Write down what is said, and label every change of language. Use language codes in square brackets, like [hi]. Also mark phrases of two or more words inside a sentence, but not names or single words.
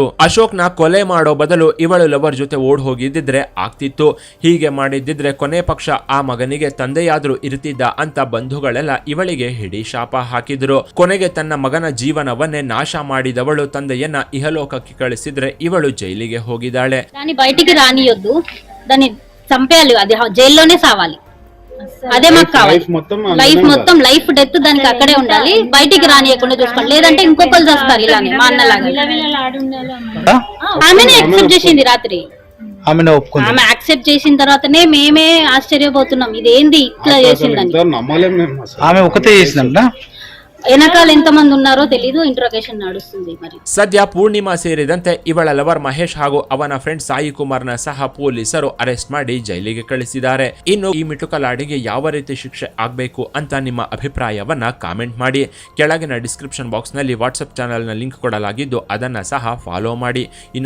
[kn] ಅಶೋಕ್ನ ಕೊಲೆ ಮಾಡೋ ಬದಲು ಇವಳು ಲವರ್ ಜೊತೆ ಓಡ್ ಹೋಗಿದ್ದಿದ್ರೆ ಆಗ್ತಿತ್ತು. ಹೀಗೆ ಮಾಡಿದ್ದಿದ್ರೆ ಕೊನೆ ಪಕ್ಷ ಆ ಮಗನಿಗೆ ತಂದೆಯಾದ್ರೂ ಇರ್ತಿದ್ದ ಅಂತ ಬಂಧುಗಳೆಲ್ಲ ಇವಳಿಗೆ ಹಿಡಿ ಶಾಪ ಹಾಕಿದ್ರು. కొనెಗೆ ತನ್ನ ಮಗನ ಜೀವನವನ್ನೇ ನಾಶ ಮಾಡಿದವಳು ತಂದೆಯನ್ನ ಇಹಲೋಕಕ್ಕೆ ಕಳಿಸಿದ್ರೆ ಇವಳು జైలుಗೆ ಹೋಗಿದ್ದಾಳೆ. [te] దాన్ని బయటికి రానియొద్దు, దాన్ని చంపేయాలి, అది జైల్లోనే సావాలి. అదే మాకు కావాలి. లైఫ్ మొత్తం లైఫ్ డెత్ దానికి అక్కడే ఉండాలి, బయటికి రానియకుండా చూసుకోండి. లేదంటే ఇంకొకరు చేస్తారు ఇలానే మా అన్నలాగా. ఆమెనే యాక్సెప్ట్ చేసింది రాత్రి. ఆమె యాక్సెప్ట్ చేసిన తర్వాతనే మేమే ఆశ్చర్యపోతున్నాం, ఇదేంది ఇట్లా చేసిందని. ఆమె ఒకతే చేసిందంట. వెనకాల ఎంత మంది ఉన్నారో తెలీదు, [kn] ಇಂಟ್ರೋಗೇಷನ್ ನಡೆಸುತ್ತಿದೆ. మరి ಸದ್ಯ ಪೂರ್ಣಿಮಾ ಸೇರಿದಂತೆ ಇವಳ ಲವರ್ ಮಹೇಶ್ ಹಾಗೂ ಅವನ ಫ್ರೆಂಡ್ ಸಾಯಿ ಕುಮಾರ್ನ ಸಹ ಪೊಲೀಸರು ಅರೆಸ್ಟ್ ಮಾಡಿ ಜೈಲಿಗೆ ಕಳಿಸಿದ್ದಾರೆ. ಇನ್ನು ಈ ಮಿಟುಕಲಾಡಿಗೆ ಯಾವ ರೀತಿ ಶಿಕ್ಷೆ ಆಗಬೇಕು ಅಂತ ನಿಮ್ಮ ಅಭಿಪ್ರಾಯವನ್ನ ಕಾಮೆಂಟ್ ಮಾಡಿ. ಕೆಳಗಿನ [en] description box [kn] ನಲ್ಲಿ [en] WhatsApp channel [kn] ಲಿಂಕ್ ಕೊಡಲಾಗಿದ್ದು ಅದನ್ನ ಸಹ ಫಾಲೋ ಮಾಡಿ.